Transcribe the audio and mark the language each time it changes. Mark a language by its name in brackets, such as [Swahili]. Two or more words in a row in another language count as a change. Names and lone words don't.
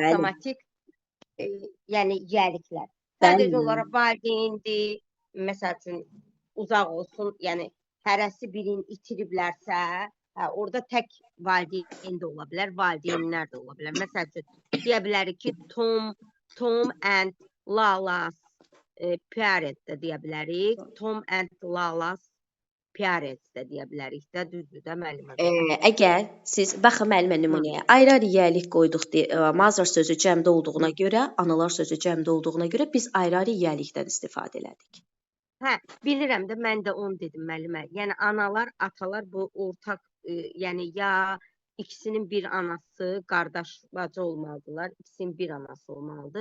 [Azerbaijani] avtomatik yəni yiyəliklər. bəli. Sadəcə olaraq valideyndir, məsəl üçün uzaq olsun, yəni hərəsi birini itiriblərsə, orada tək valideyn də ola bilər, valideynlər də ola bilər. Məsəl üçün deyə bilərik ki, [English] Tom and Lala's parents [Azerbaijani] də deyə bilərik. [English] Tom and Lala's parents [Azerbaijani] də deyə bilərik də, düzdür də müəllimə? Əgər siz, baxın müəllimə nümunəyə, ayrı-ayrı yiyəlik qoyduq, mother sözü cəmdə olduğuna görə, analar sözü cəmdə olduğuna görə biz ayrı-ayrı yiyəlikdən istifadə elədik. Hə, bilirəm də, mən də onu dedim müəllimə. Yəni analar, atalar bu ortaq, yəni ya ikisinin bir anası, qardaş bacı olmalıdırlar, ikisinin bir anası olmalıdır.